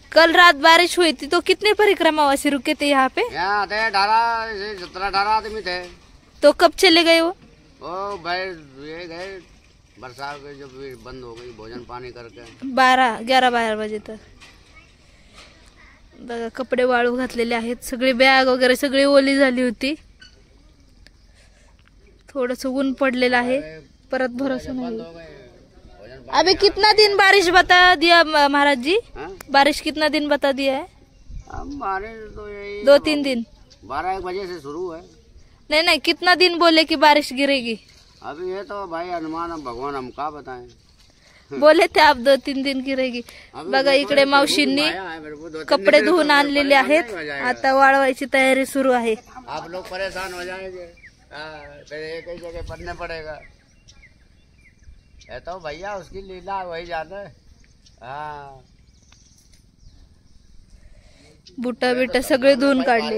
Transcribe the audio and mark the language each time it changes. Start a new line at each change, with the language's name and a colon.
Hindi: कल रात बारिश हुई थी, तो कितने परिक्रमावासी रुके थे यहाँ पे? यहाँ थे 17-18 आदमी थे. तो कब चले गए वो? भाई ये गए बरसात के जब बंद हो गई भोजन पानी करके 11-12 बजे तक.
Marathi: बघा कपडे वाळू घातलेले आहेत. सगळी बॅग वगैरे सगळी ओली झाली होती. थोडस ऊन पडलेलं आहे, परत भरोसा नाही.
Hindi: अभी कितना दिन बारिश बता दिया महाराज जी? बारिश कितना दिन बता दिया है? बारिश तो यही 2-3 दिन. 12-1 बजे से शुरू है. नहीं कितना दिन बोले कि बारिश गिरेगी? अभी ये तो भाई अनुमान भगवान हम का बताएं. बोले थे आप 2-3 दिन गिरेगी.
Marathi: बघा इकडे मावशींनी कपडे धुवून आणलेले आहेत. आता वाळवायची तयारी सुरू आहे.
Hindi: आप लोग परेशान हो जाएंगे. फिर एक ही जगह पढ़ने पड़ेगा. ये तो भैया उसकी लीला वही जाने. हाँ
Marathi: बुटा बिटा सगळे धुवून काढले.